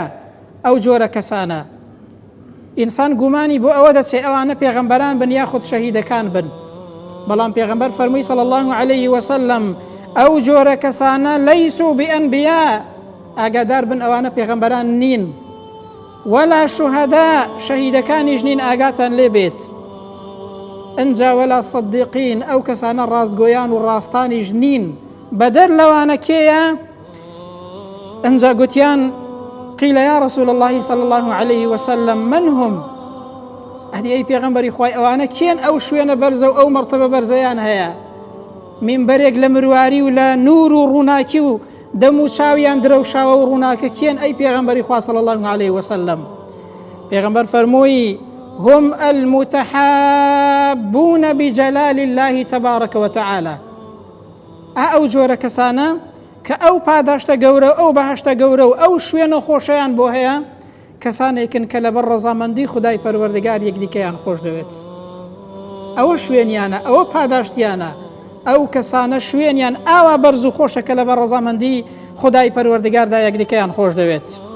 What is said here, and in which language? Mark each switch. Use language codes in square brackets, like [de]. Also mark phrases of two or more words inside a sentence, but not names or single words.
[ckb] ئەو جۆرە کەسانە ئینسان گومانی بۆ ئەوە دەچێت ئەوانە پێغەمبەران بن یاخود شەهیدەکان بن، بەڵام پێغەمبەر فەرمووی [ar] صلی الله عليه وسلم: [ckb] ئەو جۆرە کەسانە [ar] لەیسوا بئەنبیا، [ckb] ئاگادار بن ئەوانە پێغەمبەران نین، [ar] وەلا شوهەدا، [ckb] شەهیدەکانیش نین، ئاگاتان لێ بێت. ئەنجا [ar] وەلا صدیقین، [ckb] ئەو کەسانە ڕاستگۆیان و ڕاستانیش نین. بەدەر لەوانە کێیە؟ ئەنجا گوتیان: [ar] قيل يا رسول الله صلى الله عليه وسلم من هم؟ هذه أي [ckb] پیغمبری خوای ئەوانە کێن؟ ئەو شوێنە بەرزە و ئەو مرتبە بەرزەیان هەیە، مینبەرێک لە مرواری و لە نور و ڕووناکی و دەم و چاویان درەوشاوە و ڕووناکە کێن؟ ئەی پێغەمبەری خوا [ar] صلی الله عليه وسلم. [ckb] پێغەمبەر فەرمووی: [ar] هم المتحابون بجلال الله تبارك وتعالى، [ckb] ئەو جۆرە کەسانە کە ئەو پاداشتە گەورە، ئەو بەهەشتە گەورە و ئەو شوێنە خۆشەیان بۆ هەیە، کەسانێکن کە لەبەر ڕەزامەندی خودای پەروەردگار یەکدیکەیان خۆش دەوێت. ئەوە شوێنیانە، ئەوە پاداشتیانە، ئەو کەسانە شوێنیان ئاوا بەرز و خۆشە کە لەبەر ڕەزامەندی خودای پەروەردگاردا یەکدیکەیان خۆش دەوێت.